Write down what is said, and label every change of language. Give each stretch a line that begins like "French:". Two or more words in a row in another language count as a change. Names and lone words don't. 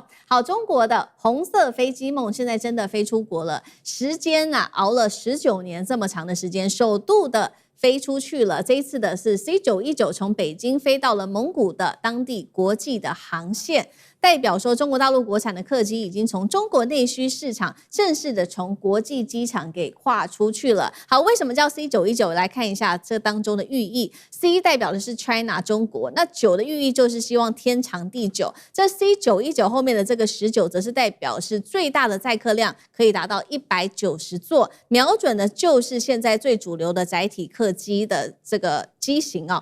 Chinese: 好，中國的紅色飛機夢現在真的飛出國了，時間啊熬了19年這麼長的時間，首度的飛出去了。這一次的是 C919 從北京飛到了蒙古的當地國際的航線，代表說中國大陸國產的客機已經從中國內需市場正式的從國際機場給跨出去了。好，為什麼叫 C919？ 來看一下這當中的寓意。C 代表的是 China 中國，那9的寓意就是希望天長地久。這 C919 後面的這個19則是代表是最大的載客量可以達到190座，瞄準的就是現在最主流的載體客機的這個機型啊。